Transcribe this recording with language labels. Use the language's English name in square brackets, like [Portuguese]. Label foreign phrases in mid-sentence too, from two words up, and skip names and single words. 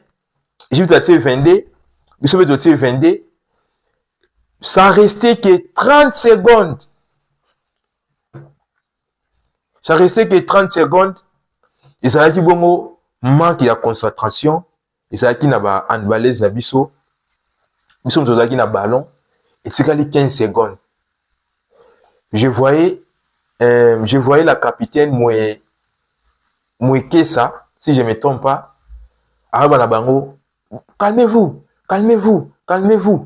[French] Égypte a tiré 22. Bissau a tiré 22. Ça restait que 30 secondes. Ça restait que 30 secondes. Et ça a dit bon, manque de concentration. Et ça a dit [Lingala] na ba [French] handballeuse na Bissau. Bissau a dit na ballon. Et c'est 15 secondes. Je voyais la capitaine Mouekesa, si je ne me trompe pas. Bango, calmez-vous, calmez-vous, calmez-vous.